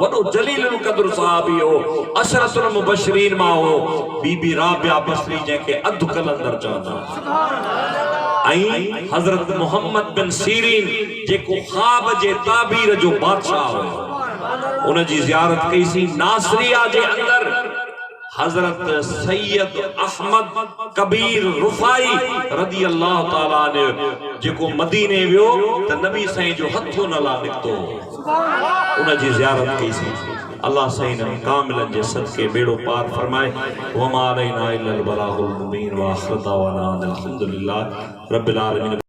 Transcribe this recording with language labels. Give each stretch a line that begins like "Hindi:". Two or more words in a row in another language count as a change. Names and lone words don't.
Sindhi: वॾो जलील क़द्र सहाबी हो।
Arabic: عشرة المبشرين
Sindhi: मां हो। बीबी राबिया बसरी जंहिंखे अधु कलंदर चवंदा। ऐं हजरत मोहम्मद बिन सीरीन जेको ख्वाब जे ताबीर जो बादशाह हो उन जी ज़ियारत कईसीं। नासरिया जे अंदर हजरत सैयद अहमद कबीर रुफाई
Arabic: رضي الله تعالى
Sindhi: ने जेको मदीने वियो त नबी साईं जो हथो न ला निकतो उन जी ज़ियारत कई सी। अल्लाह साईं ने कामिलन जे सदके बेड़ो पार फरमाए।
Arabic: وما علينا إلا البلاغ المبين وآخر دعوانا الحمد لله رب العالمين.